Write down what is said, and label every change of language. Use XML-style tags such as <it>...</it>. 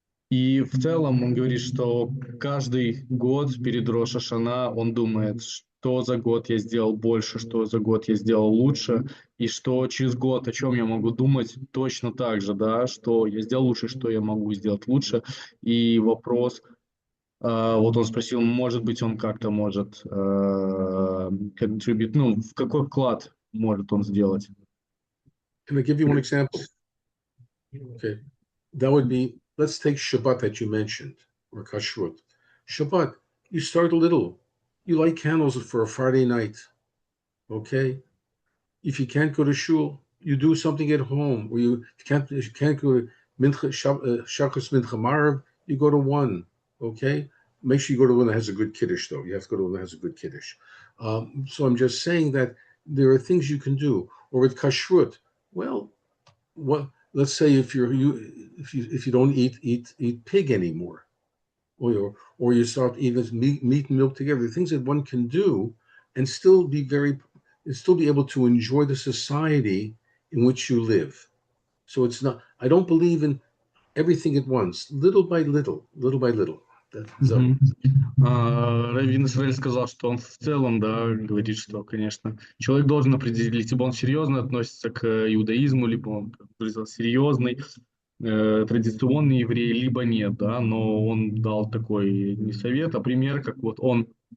<ru>И в целом он говорит, что каждый год перед Рош ха-Шана он думает, что за год я сделал больше, что за год я сделал лучше, и что через год о чем я могу думать точно так же, да, что я сделал лучше, что я могу сделать лучше. И вопрос, вот он спросил, может быть, он как-то может contribute, ну, в какой вклад может он сделать?</ru> <en>Can I give you one example? Okay, that would be, let's take Shabbat that you mentioned, or Kashrut. Shabbat, you start little. You light candles for a Friday night, okay? If you can't go to shul, you do something at home. Or you can't go to Shachas Mincha Marav, you go to one, okay? Make sure you go to one that has a good Kiddush, though. You have to go to one that has a good Kiddush. So I'm just saying that there are things you can do. Or with Kashrut, well, what? Let's say if you don't eat pig anymore, or you start eating meat and milk together, things that one can do and still be able to enjoy the society in which you live. So it's not. I don't believe in everything at once. Little by little, little by little. Мгм.</en> <ru>Раввин Исраэль сказал, что он в целом, да, говорит, что, конечно, человек должен определить, либо он серьезно относится к иудаизму, либо он, как бы сказал, серьезный, традиционный еврей, либо нет, да, но он дал такой не совет, а пример, как вот он</ru>